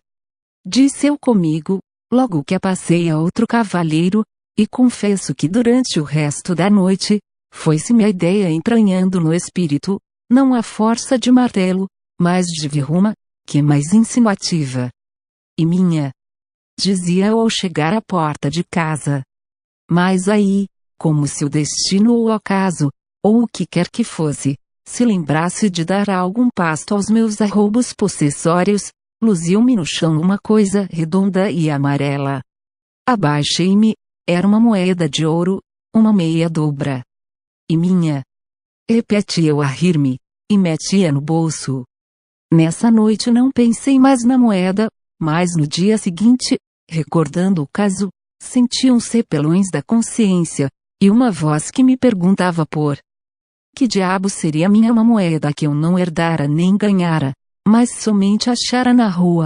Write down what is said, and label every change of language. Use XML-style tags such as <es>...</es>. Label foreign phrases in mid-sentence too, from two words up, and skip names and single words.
<pt>Disse eu comigo, logo que a passei a outro cavalheiro, e confesso que durante o resto da noite, foi-se-me a ideia entranhando no espírito, não a força de martelo, mas de virruma, que é mais insinuativa. E minha. Dizia eu ao chegar à porta de casa. Mas aí, como se o destino ou o acaso, ou o que quer que fosse, se lembrasse de dar algum pasto aos meus arroubos possessórios, luziu-me no chão uma coisa redonda e amarela. Abaixei-me, era uma moeda de ouro, uma meia dobra. E minha. Repeti eu a rir-me, e meti-a no bolso. Nessa noite não pensei mais na moeda, mas no dia seguinte, recordando o caso, senti uns repelões da consciência, e uma voz que me perguntava por que diabo seria minha uma moeda que eu não herdara nem ganhara, mas somente achara na rua.</pt>